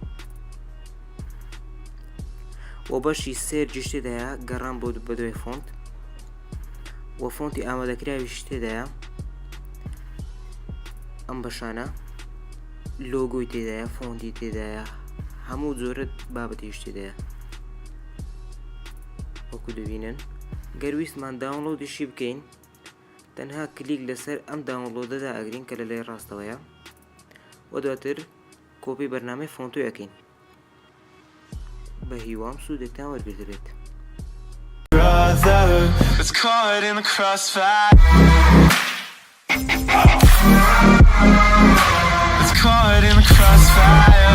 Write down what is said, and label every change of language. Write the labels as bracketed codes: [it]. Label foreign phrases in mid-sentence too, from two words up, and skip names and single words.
[ckb] و بەشی سێرجیش تێدایە گەڕان بۆ بەدوای فۆنت و فۆنتی ئامادەکراویش تێدایە ئەم بەشانە لۆگۆی تێدایە فۆنتی تێدایە هەموو جۆرە بابەتیش تێدایە وەکو دەبینن. گەر ویستمان داونلۆدیشی بکەین تەنها کلیک لەسەر ئەم داونلۆدەدا ئەگرین کە لە لای ڕاستەوەیە و دواتر کۆپی بەرنامەی فۆنتۆیەکەین. بە هیوام سوودێکتان وەرگرتبێت. [en] It's caught in the crossfire. It's caught in the crossfire.